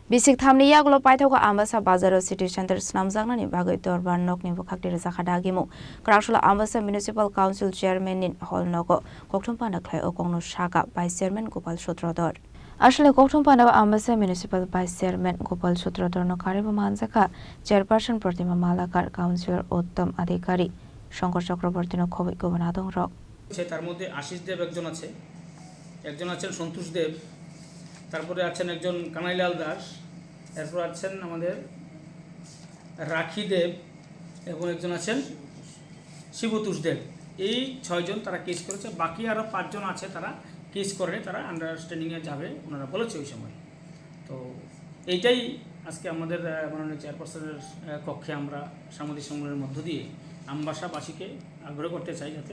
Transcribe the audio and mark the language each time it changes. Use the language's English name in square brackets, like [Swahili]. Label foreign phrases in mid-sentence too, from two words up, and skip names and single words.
[Kok Borok] Bisik thamni yaklo paithauka ambasa bazaro city center snamjangnani bagai dorbar nokni bukakti zakhadagimu Krasula ambasa [English] municipal council chairman [Kok Borok] nin hall nogo kokthumpa naklai okongno shaka [English] vice chairman [Kok Borok] Gopal Sutrador Ashale kokthumpa na ambasa [English] municipal vice chairman [Kok Borok] Gopal Sutrador no kariba manjaka chairperson Pratima Malakar councilor Uttam Adhikari Shankar Chakraborty no khoboi gobernadong rok [Bangla] তার মধ্যে আশিস দেব একজন আছেন সন্তোষ দেব তারপরে আছেন একজন কানাইলাল দাস এরপর আছেন আমাদের রাখি দেব এবং একজন আছেন শিবতোষ দেব এই 6 জন তারা কেস করেছে বাকি আরো 5 জন আছে তারা কেস করে তারা আন্ডারস্ট্যান্ডিং এ যাবে ওনারা বলেছে ওই সময় তো এইটাই আজকে আমাদের মাননীয় চেয়ারপারসনের কক্ষে আমরা সাংবাদিক সম্মেলনের মধ্য দিয়ে আমবাসাবাসীকে আগ্রহ করতে চাই যাতে